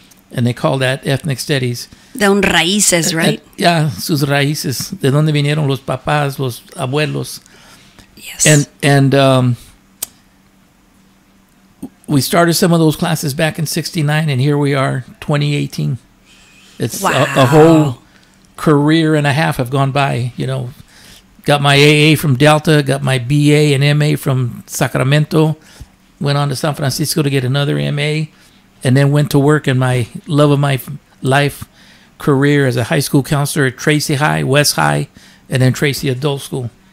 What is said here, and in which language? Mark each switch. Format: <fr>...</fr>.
<en>And they call that ethnic studies.</en> <es>De un raíces,</es> <en>right?</en> <es>Yeah, sus raíces. De donde vinieron los papás, los abuelos.</es> <en>Yes. And we started some of those classes back in 69, and here we are, 2018. It's a whole career and a half have gone by, you know. Got my AA from Delta, got my BA and MA from Sacramento, went on to San Francisco to get another MA, and then went to work in my love of my life career as a high school counselor at Tracy High, West High, and then Tracy Adult School.</en>